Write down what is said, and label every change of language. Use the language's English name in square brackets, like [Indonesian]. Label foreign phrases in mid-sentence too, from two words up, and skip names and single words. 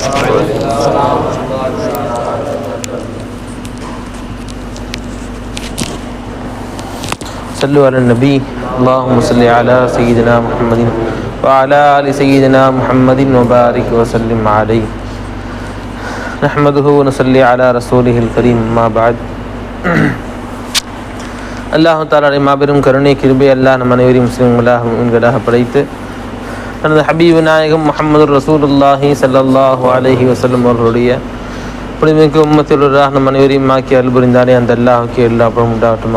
[Arabic] صلوا على النبي. اللهم صل على سيدنا محمد وعلى آل سيدنا محمد وبارك وسلم عليه. نحمده ونصلي على رسوله الكريم. ما بعد. [Tamil] அல்லாஹ் தஆலாவுடைய மாபெரும் கருணை கிருபை அல்லாஹ் நம் அனைவரையும் முஸ்லிம்களாக முஃமின்களாக படைத்து தனது ஹபீபு நாயகம் முஹம்மது ரசூலுல்லாஹி [Arabic] صلى الله عليه وسلم [Tamil] அவர்களுடைய புனிதமிக்க உம்மத்திலுள்ளாஹ் நம் அனைவரையும் ஆக்கி அல்புரிந்தானே அந்த அல்லாஹுக்கு எல்லா புகழும் உண்டாகட்டுமா.